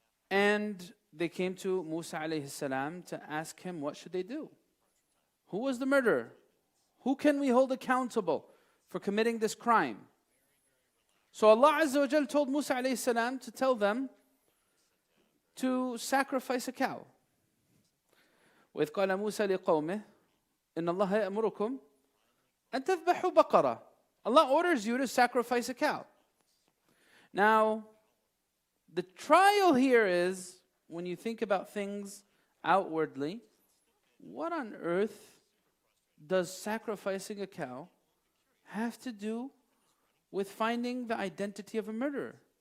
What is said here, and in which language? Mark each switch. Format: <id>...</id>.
<en>And they came to Musa alayhi salam to ask him, what should they do? Who was the murderer? Who can we hold accountable for committing this crime? So Allah Azza wa Jal told Musa alayhi salam to tell them to sacrifice a cow.</en> <ar>وإذ قال موسى لقومه إن الله يأمركم أن تذبحوا بقرة.</ar> <en>Allah orders you to sacrifice a cow. Now, the trial here is, when you think about things outwardly, what on earth does sacrificing a cow have to do with finding the identity of a murderer?</en>